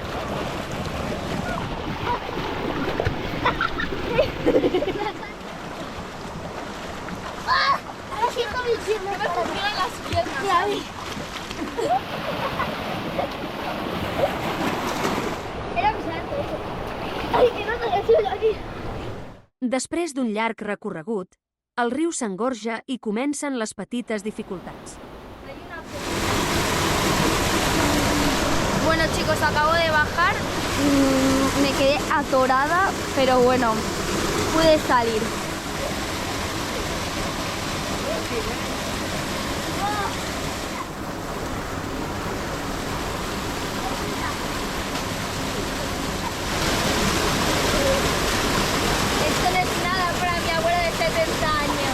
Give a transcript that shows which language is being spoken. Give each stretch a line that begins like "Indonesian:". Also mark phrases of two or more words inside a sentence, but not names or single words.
Spanish: Ahora siento mis piernas. Me funcionan las piernas. Ya vi. Era avisarte eso. Ay, que no te haya aquí.
Catalan: Després d'un llarg recorregut, el riu s'engorja i comencen les petites dificultats.
Spanish: Bueno, chicos, acabo de bajar. Me quedé atorada, pero bueno, pude salir. Esto no es nada para mi abuela de 70 años.